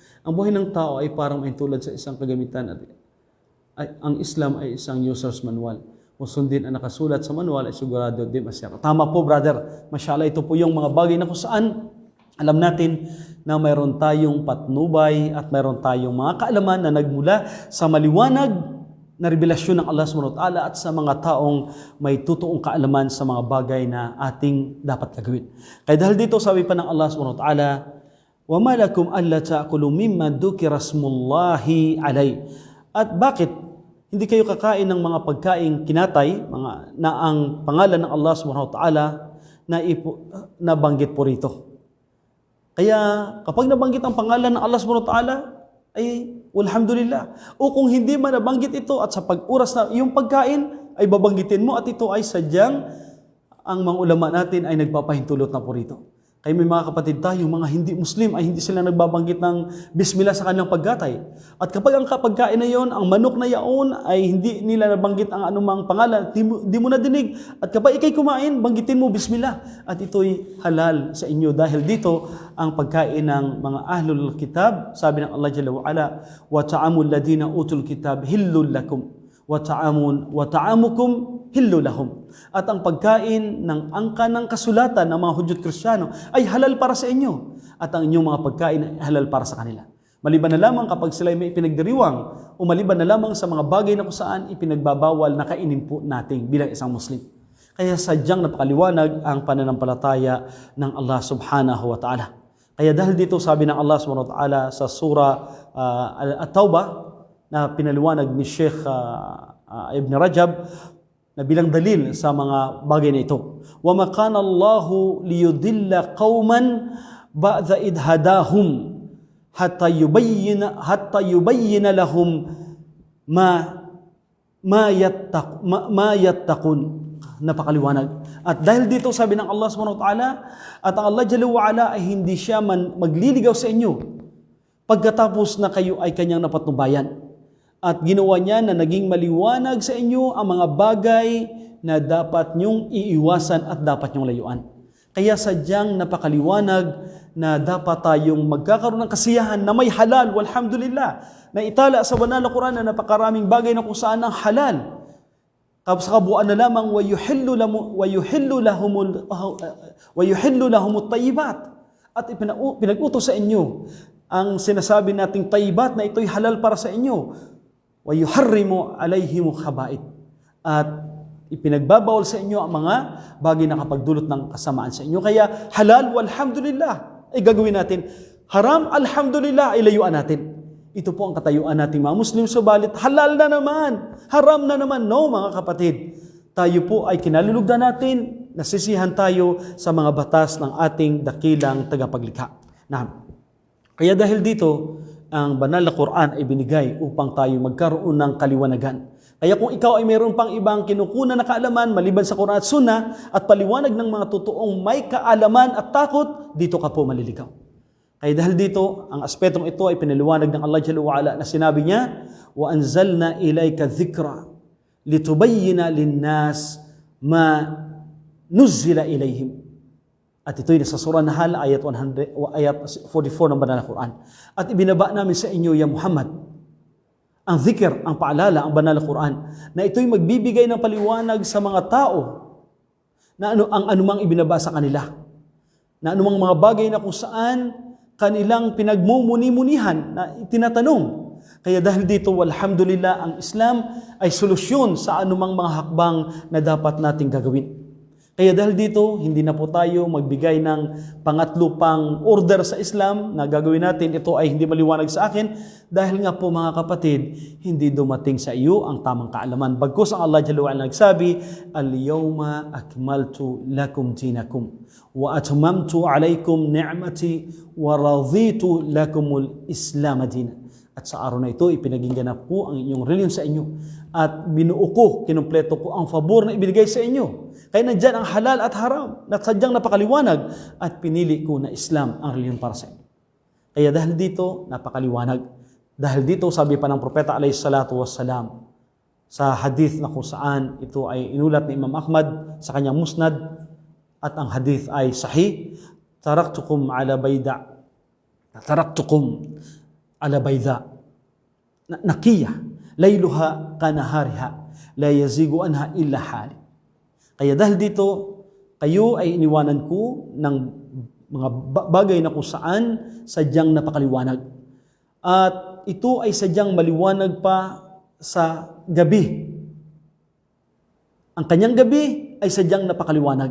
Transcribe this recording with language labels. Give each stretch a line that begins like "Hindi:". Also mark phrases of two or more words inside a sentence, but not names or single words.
Filipino: Ang buhay ng tao ay parang may tulad sa isang kagamitan. Ang Islam ay isang
English: user's manual.
Filipino: Kung sundin ang nakasulat sa manual ay sigurado di masyara. Tama po, brother. Masyala, ito po yung mga bagay na kung saan alam natin na mayroon tayong patnubay at mayroon tayong mga kaalaman na nagmula sa maliwanag na revelasyon ng Allah
Arabic: سبحانه وتعالى
Filipino: at sa mga taong may totoong kaalaman sa mga bagay na ating dapat gagawin. Kaya dahil dito, sabi pa ng Allah
Arabic: سبحانه وتعالى, وَمَا لَكُمْ أَلَّا تَأْكُلُوا مِمَّا ذُكِرَ اسْمُ اللَّهِ عَلَيْهِ.
Filipino: At bakit hindi kayo kakain ng mga pagkaing kinatay, na ang pangalan ng Allah
Arabic: سبحانه وتعالى
Filipino: na banggit po rito? Kaya kapag nabanggit ang pangalan ng Allah
Arabic: سبحانه وتعالى,
Filipino: ay walhamdulillah. O kung hindi man nabanggit ito at sa pag-uras na yung pagkain, ay babanggitin mo at ito ay sadyang ang mga ulama natin ay nagpapahintulot na po rito. Kaya may mga kapatid tayo, mga hindi Muslim, ay hindi sila nagbabanggit ng bismillah sa kanilang pagkatay. At kapag ang pagkain na yon, ang manok na yaon, ay hindi nila nabanggit ang anumang pangalan, di mo na dinig. At kapag ikay kumain, banggitin mo bismillah. At ito'y halal sa inyo. Dahil dito, ang pagkain ng mga
Arabic: أهل الكتاب,
Filipino: sabi ng
Arabic: الله جل وعلا, وطعام الذين أوتوا الكتاب حل لكم. وطعامكم حل لهم.
Filipino: At ang pagkain ng angka ng kasulatan ng mga Hudyo't Kristiyano ay halal para sa inyo. At ang inyong mga pagkain ay halal para sa kanila. Maliban na lamang kapag sila may pinagdiriwang o maliban na lamang sa mga bagay na kung saan ipinagbabawal na kainin po natin bilang isang Muslim. Kaya sadyang napakaliwanag ang pananampalataya ng Allah
Arabic: سبحانه وتعالى.
Filipino: Kaya dahil dito sabi ng Allah
Arabic: سبحانه وتعالى
Filipino: sa surah At-Tawbah, na pinaliwanag ni Sheikh Ibn Rajab na bilang dalil sa mga bagay na ito.
Arabic: وَمَا كَانَ اللَّهُ لِيُضِلَّ قَوْمًا بَعْدَ إِذْ هَدَاهُمْ حَتَّى يُبَيِّنَ لَهُمْ مَا يَتَّقُونَ.
Filipino: Napakaliwanag. At dahil dito sabi ng Allah
Arabic: سبحانه وتعالى,
Filipino: at ang
Arabic: الله جل وعلا
Filipino: ay hindi siya magliligaw sa inyo pagkatapos na kayo ay kanyang napatnubayan. At ginawa niya na naging maliwanag sa inyo ang mga bagay na dapat niyong iiwasan at dapat niyong layuan. Kaya sadyang napakaliwanag na dapat tayong magkakaroon ng kasiyahan na may halal, walhamdulillah, na itala sa banal na Quran na napakaraming bagay na kung saan ang halal. Tapos sa kabuuan na lamang,
Arabic: وَيُحِلُّ لَهُمُ الطَّيِّبَاتِ.
Filipino: At pinag-utos sa inyo ang sinasabi nating tayyibat na ito'y halal para sa inyo.
Arabic: وَيُحَرِّمُ عَلَيْهِمُ الْخَبَائِثَ.
Filipino: At ipinagbabawal sa inyo ang mga bagay na kapagdulot ng kasamaan sa inyo. Kaya halal, walhamdulillah, ay gagawin natin. Haram, alhamdulillah, ay layuan natin. Ito po ang katayuan nating mga Muslim. Subalit, halal na naman, haram na naman. No, mga kapatid. Tayo po ay kinalulugdan natin, nasisihan tayo sa mga batas ng ating dakilang tagapaglikha. Kaya dahil dito, ang banal na Quran ay binigay upang tayo magkaroon ng kaliwanagan. Kaya kung ikaw ay mayroon pang ibang kinukunan na kaalaman maliban sa Quran at Sunnah at paliwanag ng mga totoong may kaalaman at takot, dito ka po maliligaw. Kaya dahil dito, ang aspetong ito ay pinaliwanag ng
Arabic: الله جل وعلا
Filipino: na sinabi niya,
Arabic: وَأَنزَلْنَا إِلَيْكَ ذِكْرًا لِتُبَيِّنَ لِلنَّاسِ مَا نُزِّلَ إِلَيْهِمْ.
Filipino: At ito'y nasa surah Nahl, ayat 44 ng banal na Quran. At ibinaba namin sa inyo, ya Muhammad, ang zikr, ang paalala, ang banal na Quran, na ito'y magbibigay ng paliwanag sa mga tao na ang anumang ibinaba sa kanila, na anumang mga bagay na kung saan kanilang pinagmumuni-munihan na tinatanong. Kaya dahil dito, alhamdulillah, ang Islam ay solusyon sa anumang mga hakbang na dapat nating gagawin. Kaya dahil dito, hindi na po tayo magbigay ng pangatlo pang order sa Islam na gagawin natin. Ito ay hindi maliwanag sa akin dahil nga po mga kapatid, hindi dumating sa iyo ang tamang kaalaman. Bagkus ang
Arabic: الله جل وعلا nagsabi, "اليوم أكملت لكم دينكم وأتممت عليكم نعمتي ورضيت لكم الإسلام دين."
Filipino: At sa araw na ito, ipinagingganap ko ang inyong reliyon sa inyo. At binuo ko, kinumpleto ko ang favor na ibinigay sa inyo. Kaya nandyan ang halal at haram na sadyang napakaliwanag at pinili ko na Islam ang reliyon para sa inyo. Kaya dahil dito, napakaliwanag. Dahil dito, sabi pa ng Propeta
Arabic: عليه الصلاة والسلام,
Filipino: sa hadith na kung saan ito ay inulat ni Imam Ahmad sa kanyang musnad, at ang hadith ay sahih,
Arabic: تركتكم على البيضاء نقية ليلها كنهارها لا يزيغ عنها إلا هالك.
Filipino: Kaya dahil dito, kayo ay iniwanan ko ng mga bagay na kung saan sadyang napakaliwanag. At ito ay sadyang maliwanag pa sa gabi. Ang kanyang gabi ay sadyang napakaliwanag.